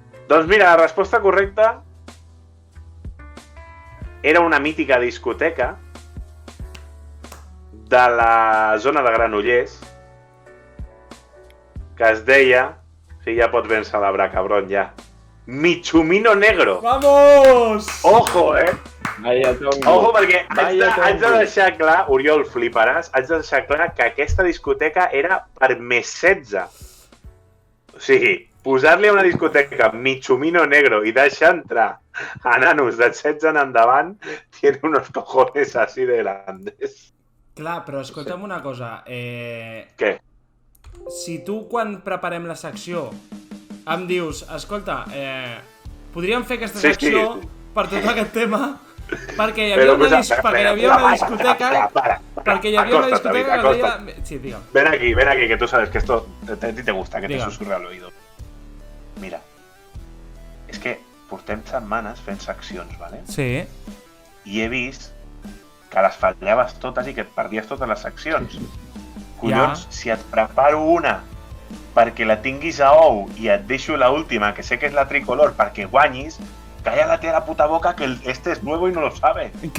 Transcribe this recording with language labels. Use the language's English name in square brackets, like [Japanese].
[Catalan] Doncs mira, la resposta correcta era una mítica discoteca de la zona de Granollers que es deia, sí, ja pots ben celebrar, cabron, ja, Michumino Negro. [Spanish] Vamos! Ojo, Vaya tongo. [Catalan] Ojo, perquè haig de deixar clar, Oriol, fliparàs, haig de deixar clar que aquesta discoteca era per més 16. O sigui, posar-li a una discoteca Michumino Negro i deixar entrar a nanos de 16 en endavant [Spanish] tiene unos cojones así de grandes. [Catalan] Clar, però escolta'm una cosa. Què? Si tu, quan preparem la secció, em dius, escolta, podríem fer aquesta secció per tot aquest tema, perquè hi havia una discoteca... Perquè hi havia una discoteca que deia... Sí, digue'm. [Spanish] Ven aquí, que tú sabes que esto a ti te gusta, que te susurre al oído. [Catalan] Mira, és que portem setmanes fent seccions, ¿vale? Sí. I he vist que les fallaves totes i que et perdies totes les seccions. Collons, si et preparo una perquè la tinguis a ou i et deixo la última, que sé que és la tricolor, perquè guanyis, [Spanish] cállate a la puta boca que este es nuevo y no lo sabe.